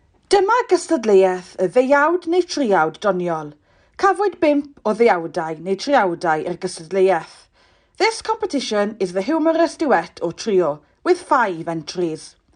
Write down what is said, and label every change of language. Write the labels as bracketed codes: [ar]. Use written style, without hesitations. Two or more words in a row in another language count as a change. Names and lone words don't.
[cy] Dyma gystadleuaeth y ddeuawd neu driawd doniol. Cafwyd 5 o ddeuawdau neu driawdau i'r gystadleuaeth. [en] This competition is the Humorous Duet or trio, with 5 entries.